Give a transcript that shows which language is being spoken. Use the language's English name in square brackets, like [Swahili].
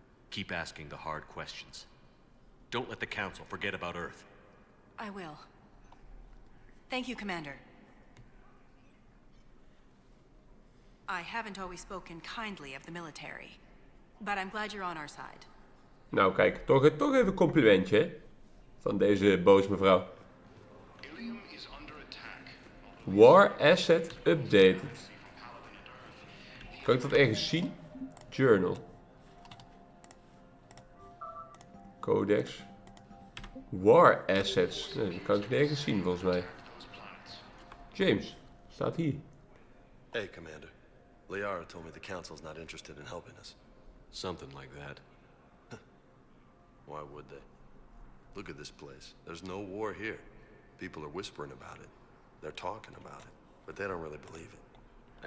[English] Keep asking the hard questions. Don't let the Council forget about Earth. I will. Thank you, Commander. I haven't always spoken kindly of the military, but I'm glad you're on our side. [Dutch] Nou kijk, toch even een complimentje hè? Van deze boos mevrouw. [English] War Asset Updated. [Dutch] Kan ik dat ergens zien? Journal. [English] Codex. War Assets. [Dutch] Nee, dat kan ik nergens zien volgens mij. James, staat hier. [English] Hey, Commander. Liara told me the Council's not interested in helping us. Something like that. Why would they? Look at this place. There's no war here. People are whispering about it. They're talking about it, but they don't really believe it.